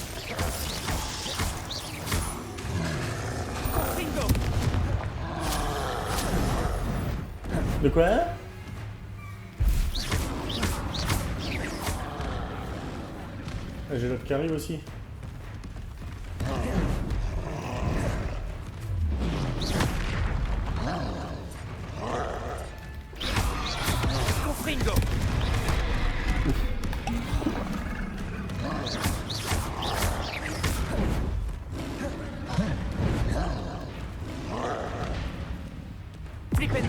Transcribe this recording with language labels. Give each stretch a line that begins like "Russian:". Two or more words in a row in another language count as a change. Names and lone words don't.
French: Confringo. De quoi? Ah, j'ai l'autre qui arrive aussi. Confringo. Flipendo.